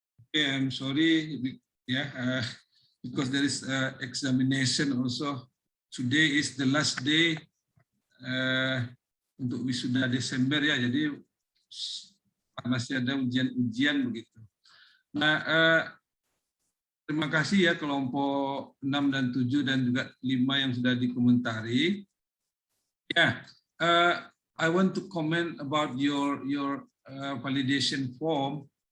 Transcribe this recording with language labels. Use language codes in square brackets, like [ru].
[en] Okay, I'm sorry, because there is examination also. Today is the last day [id] untuk wisuda Desember ya, jadi masih ada ujian-ujian begitu. Nah, terima kasih ya kelompok 6 dan 7 dan juga 5 yang sudah dikomentari. [en] Ya, I want to comment about your validation form.